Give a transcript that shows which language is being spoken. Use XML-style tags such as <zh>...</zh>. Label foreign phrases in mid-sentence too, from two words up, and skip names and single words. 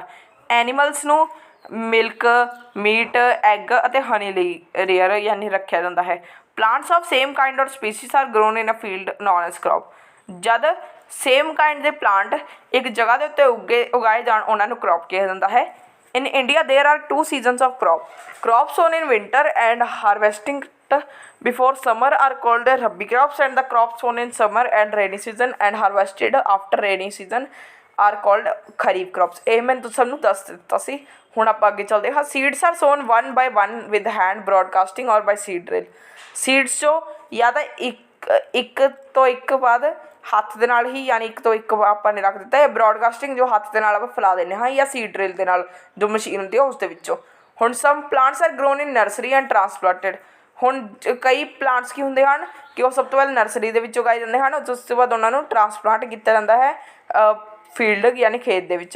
<pa>ਐਨੀਮਲਸ ਨੂੰ</pa> <en>milk, meat, egg</en> <pa>ਅਤੇ ਹਨੀ ਲਈ ਰੇਅਰ ਯਾਨੀ ਰੱਖਿਆ ਜਾਂਦਾ ਹੈ।</pa> <en>Plants of same kind or species are grown in a field known as crop.</en> <pa>ਜਦ</pa> <en>same kind</en> <pa>ਦੇ ਪਲਾਂਟ ਇੱਕ ਜਗ੍ਹਾ ਦੇ ਉੱਤੇ ਉਗਾਏ ਜਾਣ ਉਹਨਾਂ ਨੂੰ ਕ੍ਰੌਪ ਕਿਹਾ ਜਾਂਦਾ ਹੈ।</pa> <en>In India there are 2 seasons of crop sown in winter and harvesting before summer are called rabi crops, and the crops sown in summer and rainy season and harvested after rainy season are called kharif crops।</en> <pa>ਇਹ ਮੈਂ ਸਭ ਨੂੰ ਦੱਸ ਦਿੱਤਾ ਸੀ। ਹੁਣ ਆਪਾਂ ਅੱਗੇ ਚੱਲਦੇ ਹਾਂ।</pa> <en>seeds are sown 1 by 1 with hand broadcasting or by seed drill।</en> <pa>ਸੀਡਸ ਜੋ ਜਾਂ ਤਾਂ ਇੱਕ ਤੋਂ ਇੱਕ ਬਾਅਦ ਹੱਥ ਦੇ ਨਾਲ ਹੀ ਯਾਨੀ ਇੱਕ ਤੋਂ ਇੱਕ ਆਪਾਂ ਨੇ ਰੱਖ ਦਿੱਤਾ ਹੈ। ਬਰੋਡਕਾਸਟਿੰਗ ਜੋ ਹੱਥ ਦੇ ਨਾਲ ਆਪਾਂ ਫੈਲਾ ਦਿੰਦੇ ਹਾਂ ਜਾਂ</pa> <en>seed drill</en> <pa>ਦੇ ਨਾਲ ਜੋ ਮਸ਼ੀਨ ਹੁੰਦੀ ਹੈ ਉਸ ਦੇ ਵਿੱਚੋਂ।</pa> <en>ਹੁਣ some plants are grown in nursery and transplanted.</en> <pa>ਹੁਣ ਕਈ ਪਲਾਂਟਸ ਕੀ ਹੁੰਦੇ ਹਨ ਕਿ ਉਹ ਸਭ ਤੋਂ ਪਹਿਲਾਂ ਨਰਸਰੀ ਦੇ ਵਿੱਚ ਉਗਾਏ ਜਾਂਦੇ ਹਨ, ਉਸ ਤੋਂ ਬਾਅਦ ਉਹਨਾਂ ਨੂੰ ਟਰਾਂਸਪਲਾਂਟ ਕੀਤਾ ਜਾਂਦਾ ਹੈ ਫੀਲਡ ਯਾਨੀ ਖੇਤ ਦੇ ਵਿੱਚ।</pa>